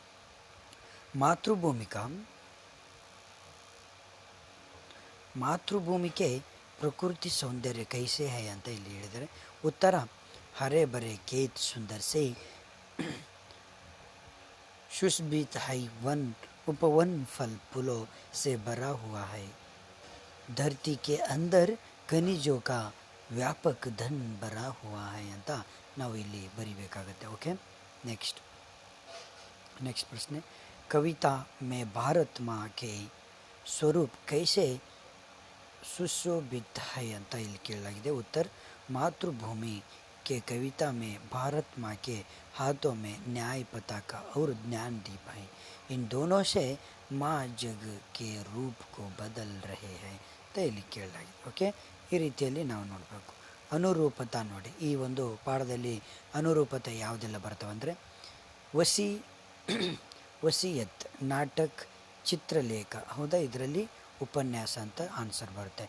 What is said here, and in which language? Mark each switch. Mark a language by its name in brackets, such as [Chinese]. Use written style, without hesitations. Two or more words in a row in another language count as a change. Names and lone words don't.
[Hindi] ಮಾತೃಭೂಮಿಗೆ प्रकृति सौंदर्य कैसे है [Kannada] ಅಂತ ಇಲ್ಲಿ ಹೇಳಿದರೆ ಉತ್ತರ [Hindi] हरे बरे खेत सुंदर से सुशोभित है, उपवन फल फूलों से भरा हुआ है. धरती के अंदर खनिजो का व्यापक धन भरा हुआ है [Kannada] ಅಂತ ನಾವು ಇಲ್ಲಿ ಬರಿಬೇಕಾಗತ್ತೆ. [English] okay, next [Hindi] ಪ್ರಶ್ನೆ, कविता में भारत मा के स्वरूप कैसे सुशोभित है [Kannada] ಅಂತ ಇಲ್ಲಿ ಕೇಳಲಾಗಿದೆ. [Hindi] ಉತ್ತರ ಮಾತೃಭೂಮಿ के कविता में भारत माँ के हाथों में न्याय पताका और ज्ञान दीप है. इन दोनों से माँ जग के रूप को बदल रहे हैं [Kannada] ಅಂತ ಇಲ್ಲಿ ಕೇಳಲಾಗಿದೆ. ಓಕೆ, ಈ ರೀತಿಯಲ್ಲಿ ನಾವು ನೋಡಬೇಕು. ಅನುರೂಪತಾ ನೋಡಿ, ಈ ಒಂದು ಪಾಠದಲ್ಲಿ ಅನುರೂಪತೆ ಯಾವುದೆಲ್ಲ ಬರ್ತವೆ ಅಂದರೆ ವಸಿಯತ್, ನಾಟಕ್, ಚಿತ್ರಲೇಖ. ಹೌದಾ, ಇದರಲ್ಲಿ ಉಪನ್ಯಾಸ ಅಂತ ಆನ್ಸರ್ ಬರುತ್ತೆ.